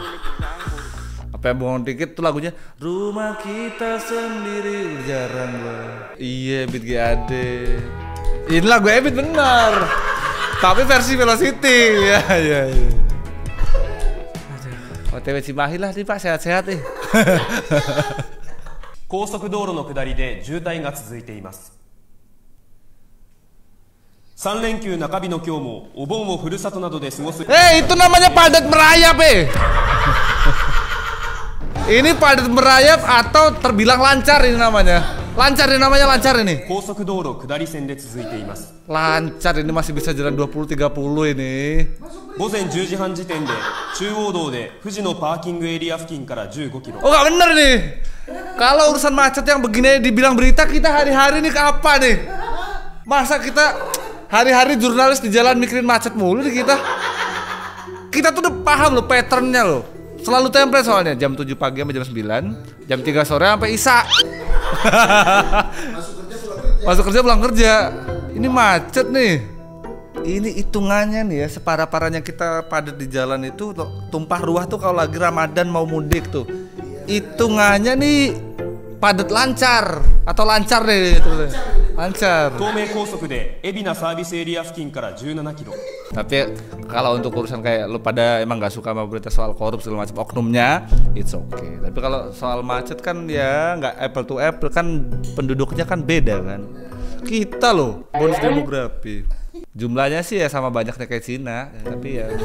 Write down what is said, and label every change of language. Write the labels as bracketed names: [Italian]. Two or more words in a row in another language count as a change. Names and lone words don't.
[Indonesian] Apa yang bengong dikit tuh lagunya Rumah Kita Sendiri udah jarang gua. Iya, Beat GAD. Ini lagu Ebit bener. Tapi versi Velocity. Ya. OTW Cimahi lah nih Pak, sehat-sehat nih. [Japanese] 高速道路の下りで渋滞が続いています。3連休中日の今日もお盆をふるさとなどで過ごす。 [Indonesian] itu namanya padat merayap Ini padat merayap atau terbilang lancar ini namanya. Lancar ini namanya, lancar ini. [Japanese] 高速道路下り線で続いています。 [Indonesian] Lancar ini masih bisa jalan 20-30 ini. [Japanese] 午前10時半時点で中央道で富士のパーキングエリア付近から15キロ。 [Indonesian] Oh, gak bener nih. Kalau urusan macet yang begini dibilang berita, kita hari-hari nih ke apa nih? Masa kita hari-hari jurnalis di jalan mikirin macet mulu nih kita? Kita tuh udah paham loh patternnya loh. Selalu template soalnya jam 7 pagi sampai jam 9, jam 3 sore sampai Isya. Masuk kerja pulang kerja. Ini macet nih. Ini hitungannya nih ya, separah-parahnya kita padat di jalan itu tumpah ruah tuh kalau lagi Ramadan mau mudik tuh. Hitungannya nih padat lancar atau lancar deh itu. Lancar. [Japanese] 東名高速で海老名サービスエリア付近から17キロ。 [Indonesian] Tapi kalau untuk urusan kayak lu pada emang gak suka sama berita soal korupsi segala macam oknumnya, [English] it's okay. [Indonesian] Tapi kalau soal macet kan ya nggak [English] apple to apple, [Indonesian] kan penduduknya kan beda kan. Kita loh bonus demografi. Jumlahnya sih ya sama banyaknya kayak Cina, tapi ya.